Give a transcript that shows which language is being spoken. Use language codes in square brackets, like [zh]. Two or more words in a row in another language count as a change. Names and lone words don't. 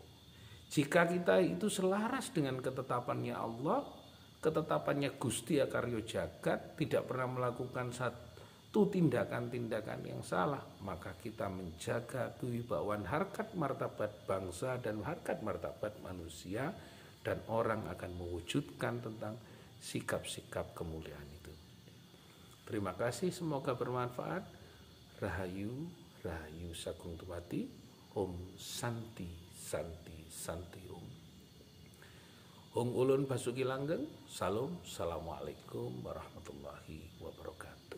[id] Jika kita itu selaras dengan ketetapannya Allah, ketetapannya Gusti Akarya Jagat, tidak pernah melakukan satu tindakan-tindakan yang salah, maka kita menjaga kewibawaan harkat martabat bangsa dan harkat martabat manusia, dan orang akan mewujudkan tentang sikap-sikap kemuliaan itu. Terima kasih, semoga bermanfaat. [jv] Rahayu, Rahayu Sagung Tumati. [sa] Om Santi, Santi, Santi Om. [jv] Hong Ulun Basuki Langgeng. Salam, [ar] السلام عليكم ورحمة الله وبركاته.